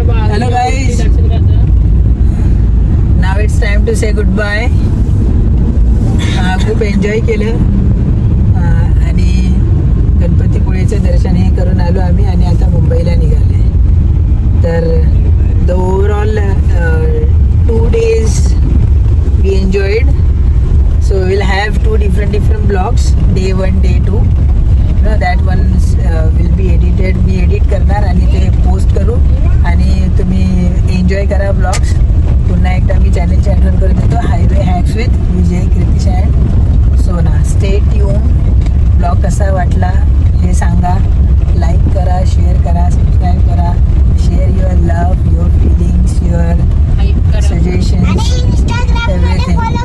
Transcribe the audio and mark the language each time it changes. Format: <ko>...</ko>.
<en>Hello guys, now it's time to say goodbye.</en> <mr>खूप enjoy केलं आणि गणपतीपुळेचं दर्शन हे करून आलो आम्ही आणि आता मुंबईला निघाले.</mr> <en>तर the overall 2 days we enjoyed, so we'll have 2 different vlogs, day 1 day 2. That one will be edited,</en> <mr>मी edit करणार आणि ते पोस्ट करू आणि तुम्ही एन्जॉय करा ब्लॉग्स. पुन्हा एकदा मी चॅनलची आठवण करून देतो, highway hacks with Vijay, Kritish and सोना.</mr> <en>Stay tune.</en> <mr>ब्लॉग कसा वाटला हे सांगा, लाईक करा, शेअर करा, सबस्क्राईब करा,</mr> <en>Share your love, your feelings, your suggestions, everything.</en>